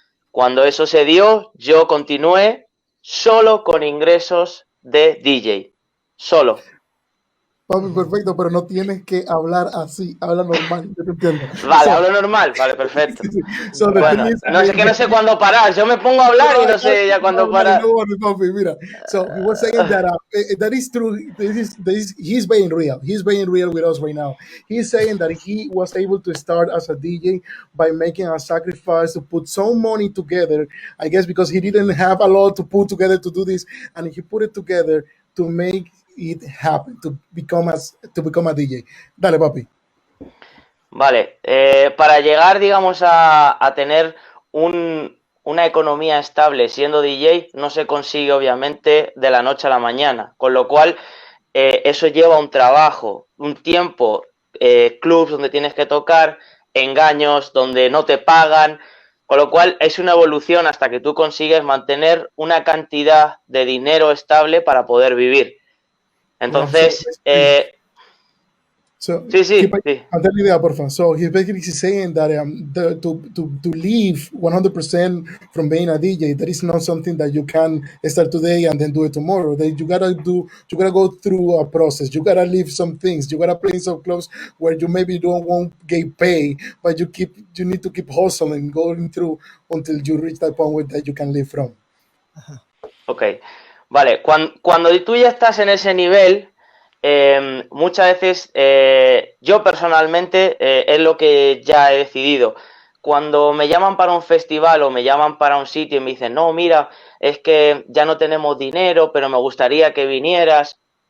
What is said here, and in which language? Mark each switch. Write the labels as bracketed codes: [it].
[es] Cuando eso se dio, yo continué solo con ingresos de DJ. Solo. Papi, perfecto, pero no tienes que hablar así, habla normal, yo te entiendo. Vale, hablo normal, vale, perfecto. [en] So the thing [es] Bueno, [en] is, [es] no sé que no sé cuándo parar. Yo me pongo a hablar y no sé ya cuándo parar. Mira. [en] So he was saying that that is true. He's being real. He's being real with us right now. He's saying that he was able to start as a DJ by making a sacrifice to put some money together. I guess because he didn't have a lot to put together to do this, and he put it together to make it happen to become a DJ. [es] Dale, papi. Vale, para llegar, digamos, a tener una economía estable siendo DJ, no se consigue, obviamente, de la noche a la mañana. Con lo cual, eso lleva un trabajo, un tiempo, clubs donde tienes que tocar, engaños donde no te pagan. Con lo cual, es una evolución hasta que tú consigues mantener una cantidad de dinero estable para poder vivir. Entonces, [en] So [es] sí, sí. [en] I'll tell you that, [es] porfa. [en] So he's basically saying that to leave 100% from being a DJ, that is not something that you can start today and then do it tomorrow. That you gotta go through a process. You gotta leave some things. You gotta play some clubs where you maybe won't get paid, but you need to keep hustling, going through until you reach that point where that you can live from. [es] Ok, vale. Cuando tú ya estás en ese nivel, muchas veces yo personalmente es lo que ya he decidido. Cuando me llaman para un festival o me llaman para un sitio y me dicen, no, mira, es que ya no tenemos dinero, pero me gustaría que vinieras.